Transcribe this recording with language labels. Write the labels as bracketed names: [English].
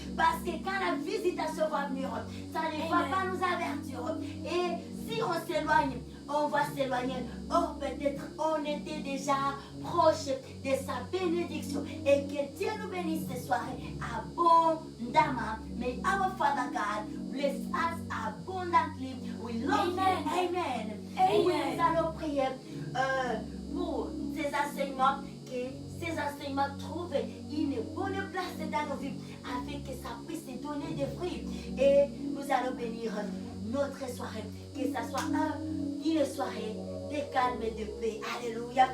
[French] Parce que quand la visitation va venir, ça ne va pas nous avertir. Et si on s'éloigne, on va s'éloigner. Or, peut-être on était déjà proche de sa bénédiction. Et que Dieu nous bénisse ce soir abondamment. [English] May our Father God bless us abundantly. We love you. Amen. [French] Et oui, nous allons prier pour ces enseignements, que ces enseignements trouvent une bonne place dans nos vies, afin que ça puisse donner des fruits. Et nous allons bénir notre soirée, que ça soit une soirée de calme et de paix. Alléluia.